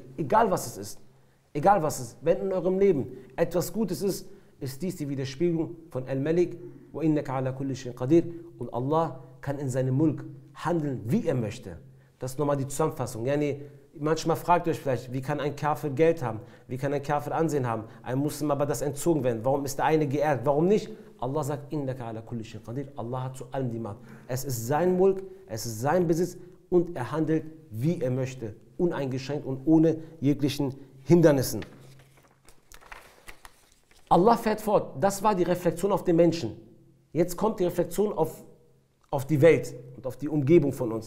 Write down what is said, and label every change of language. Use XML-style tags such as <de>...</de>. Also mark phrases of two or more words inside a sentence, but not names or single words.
<de>Egal was es ist. Egal was es ist. Wenn in eurem Leben etwas Gutes ist, ist dies die Widerspiegelung von al-Malik.</de> <ar>وإنك على كل شيء قدير.</ar> <de>Und Allah kann in seinem Mulk handeln, wie er möchte. Das ist nochmal die Zusammenfassung. Yani, Manchmal fragt ihr euch vielleicht, wie kann ein Kafir Geld haben? Wie kann ein Kafir Ansehen haben? Ein Muslim aber das entzogen werden. Warum ist der eine geehrt? Warum nicht? Allah sagt,</de> <ar>إنك على كل شيء قدير.</ar> <de>Allah hat zu allem die Macht. Es ist sein Mulk, es ist sein Besitz und er handelt, wie er möchte. Uneingeschränkt und ohne jeglichen Hindernissen. Allah fährt fort. Das war die Reflexion auf den Menschen. Jetzt kommt die Reflexion auf die Welt und auf die Umgebung von uns.</de>